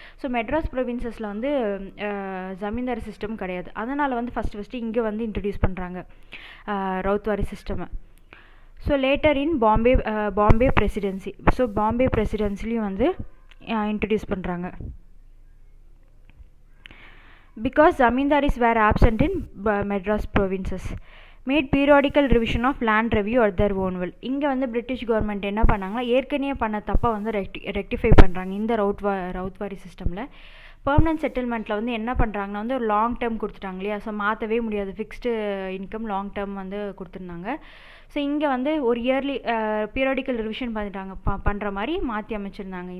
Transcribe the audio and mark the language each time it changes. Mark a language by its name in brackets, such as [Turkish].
[Tamil] So Madras ப்ரொவின்சஸில் வந்து zamindari system கிடையாது. அதனால் வந்து ஃபஸ்ட்டு இங்கே வந்து இன்ட்ரடியூஸ் பண்ணுறாங்க ரௌத்வாரி சிஸ்டமை. ஸோ லேட்டர் இன் பாம்பே பிரசிடென்சி. ஸோ பாம்பே பிரசிடென்சிலையும் வந்து இன்ட்ரடியூஸ் பண்ணுறாங்க. [English] Because zamindars were absent in Madras provinces, made periodical revision of land review or their own will. [Tamil] இங்கே வந்து பிரிட்டிஷ் கவர்மெண்ட் என்ன பண்ணாங்கன்னா ஏற்கனவே பண்ண தப்பை வந்து ரெக்டிஃபை பண்ணுறாங்க. இந்த ரௌத்வாரி சிஸ்டமில் பெர்மனன்ட் செட்டில்மெண்ட்டில் வந்து என்ன பண்ணுறாங்கன்னா வந்து ஒரு லாங் டேர்ம் கொடுத்துட்டாங்க இல்லையா, ஸோ மாற்றவே முடியாது, ஃபிக்ஸ்டு இன்கம் லாங் டேர்ம் வந்து கொடுத்துருந்தாங்க. ஸோ இங்கே வந்து ஒரு இயர்லி பீரியாடிக்கல் ரிவிஷன் பண்ணுற மாதிரி மாற்றி அமைச்சிருந்தாங்க.